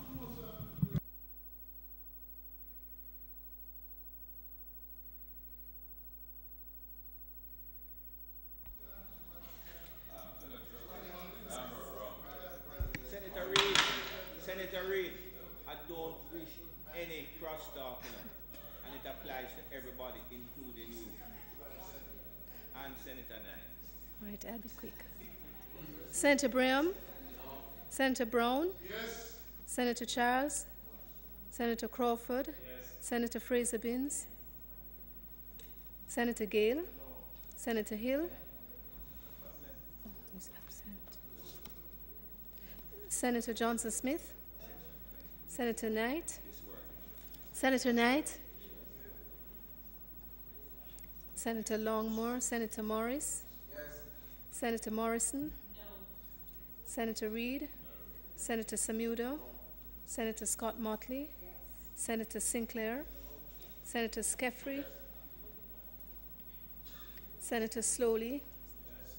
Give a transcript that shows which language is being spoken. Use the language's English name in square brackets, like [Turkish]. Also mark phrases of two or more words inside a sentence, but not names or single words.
[English] Senator Reid, I don't wish any crosstalk, and it applies to everybody, including you and Senator Nye. All right, I'll be quick. Senator Braham, Senator Brown, yes. Senator Charles, Senator Crawford, yes. Senator Fraser Binns, Senator Gale, no. Senator Hill, he's absent. Senator Johnson Smith, Senator Knight, Senator Knight, Senator Longmore, Senator Morris, yes. Senator Morrison, no. Senator Reid, no. Senator Samudo, no. Senator Scott Motley, yes. Senator Sinclair, no. Senator Skeffrey, Senator Slowly, yes.